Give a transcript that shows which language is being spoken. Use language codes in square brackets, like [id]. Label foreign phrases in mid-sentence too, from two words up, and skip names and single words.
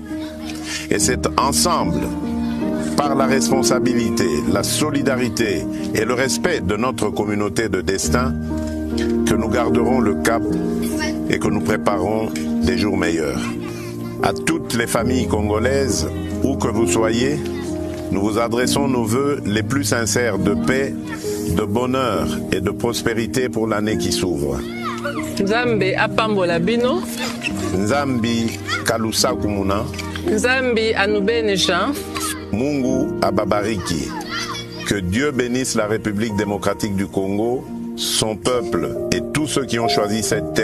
[fr] Et c'est ensemble, par la responsabilité, la solidarité et le respect de notre communauté de destin, que nous garderons le cap et que nous préparerons des jours meilleurs. À toutes les familles congolaises, où que vous soyez, nous vous adressons nos vœux les plus sincères de paix, de bonheur et de prospérité pour l'année qui s'ouvre. [ln] Nzambe apambola bino. [kg] Nzambi kalusa kumuna. [lua] Nzambi anubenesha. [sw] Mungu ababariki. [fr] Que Dieu bénisse la République démocratique du Congo, son peuple et tous ceux qui ont choisi cette terre.